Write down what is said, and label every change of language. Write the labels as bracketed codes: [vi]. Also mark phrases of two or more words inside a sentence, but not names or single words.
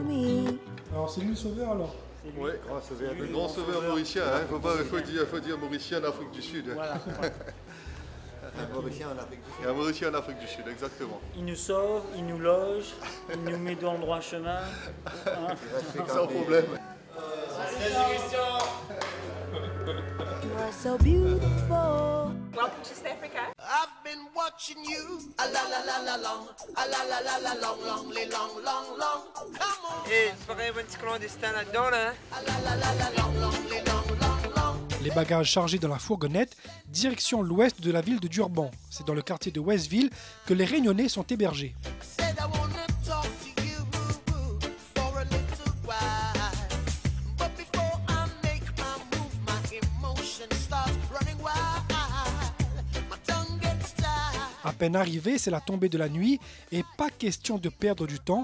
[fr] Alors c'est lui le sauveur alors? Oui, le grand sauveur mauricien, hein. faut dire mauricien en Afrique du Sud. Voilà. Un mauricien en Afrique du Sud. Un mauricien en Afrique du Sud, exactement. Il nous sauve, il nous loge, il nous met dans le droit chemin. Hein. Sans problème. [en] You are so beautiful. Welcome to South Africa. I've been watching you. A la la la la long. A la la la la long, long, long, long, long. Come on. [fr] Et c'est pas un petit clandestin là-dedans, là. A la la la la long, long, long, long, long. Les bagages chargés dans la fourgonnette, direction l'ouest de la ville de Durban. C'est dans le quartier de Westville que les Réunionnais sont hébergés. À peine arrivé, c'est la tombée de la nuit et pas question de perdre du temps.